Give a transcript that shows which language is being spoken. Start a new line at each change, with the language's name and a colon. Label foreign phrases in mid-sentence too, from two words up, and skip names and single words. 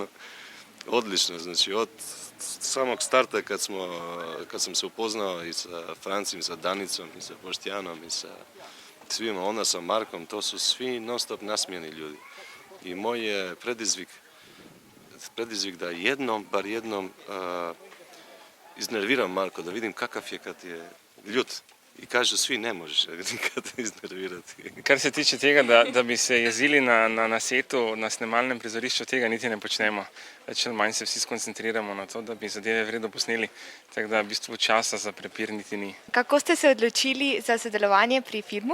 Croatian: Odlično, znači od samog starta kad sam se upoznao i sa Francim, sa Danicom, i sa Boštjanom, i sa svima, onda sa Markom, to su svi non stop nasmijeni ljudi. I moj je predizvik da bar jednom iznerviram Marko, da vidim kakav je kad je ljut. I kažu svi ne možeš nikad iznervirati.
Slovenian: Kar se tiče tega, da bi se jezili na setu, na snemalnem prizorišču, tega niti ne počnemo. Več ali manj se vsi skoncentriramo na to, da bi zadeve vredno posneli, tako da v bistvu časa za prepir niti ni. Kako ste se odločili za sodelovanje pri filmu?